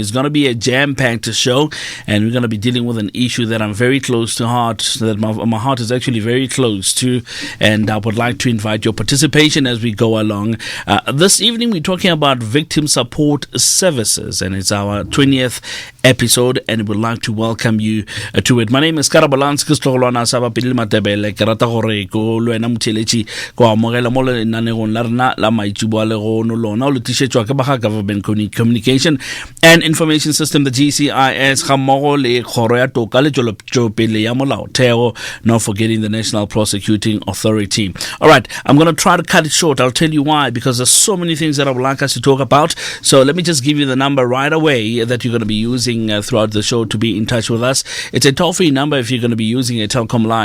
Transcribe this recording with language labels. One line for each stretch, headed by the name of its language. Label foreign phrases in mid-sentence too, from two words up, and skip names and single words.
English: It's going to be a jam-packed show, and we're going to be dealing with an issue that I'm very close to heart, that my heart is actually very close to, and I would like to invite your participation as we go along. This evening we're talking about victim support services, and it's our 20th episode, and we'd like to welcome you to it. My name is
Tswana: Karabalanski Stolona Sabapil Matebele Karatahore ko Luena Mutelechi ko amogela mo lenanegong la rena la maitshubwa le go no lona o le tishetswa ke ba Government Communication and Information System, the GCIS, ga mmogo le kgoro ya toka le tšwelopele ya molaotheo,
English: not forgetting the National Prosecuting Authority. All right, I'm going to try to cut it short. I'll tell you why, because there's so many things that I would like us to talk about. So let me just give you the number right away that you're going to be using throughout the show to be in touch with us. It's a toll-free number if you're going to be using a telecom line.